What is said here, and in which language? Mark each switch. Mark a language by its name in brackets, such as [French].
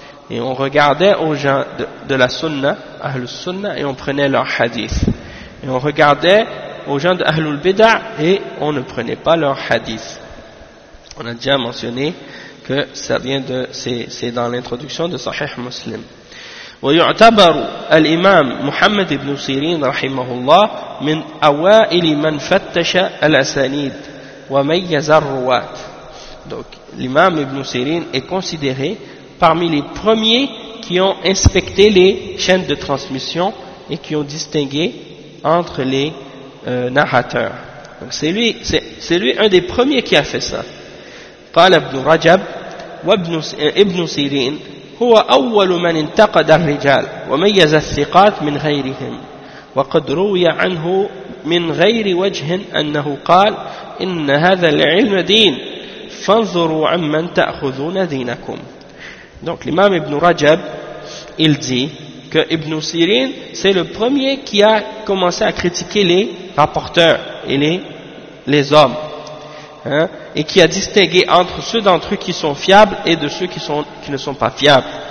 [French] Et on regardait aux gens de la sunna, Ahlul Sunna, et on prenait leurs hadiths. Et on regardait aux gens de Ahlul Bid'ah et on ne prenait pas leurs hadiths. On a déjà mentionné que ça vient c'est dans l'introduction de Sahih Muslim. [Arabic] ويعتبر الإمام محمد بن سيرين رحمه الله من أوائل من فتش الأسانيد وميز الرواة. [French] Donc l'imam Ibn Sirin est considéré parmi les premiers qui ont inspecté les chaînes de transmission et qui ont distingué entre les narrateurs. Donc c'est lui un des premiers qui a fait ça. [Arabic] قال ابن رجب وابن سيرين هو أول من انتقد الرجال وميز الثقات من غيرهم وقد روي عنه من غير وجه أنه قال إن هذا العلم دين فانظروا عمن تأخذون دينكم. [French] Donc l'imam Ibn Rajab, il dit que Ibn Sirin, c'est le premier qui a commencé à critiquer les rapporteurs et les hommes, hein, et qui a distingué entre ceux d'entre eux qui sont fiables et de ceux qui ne sont pas fiables.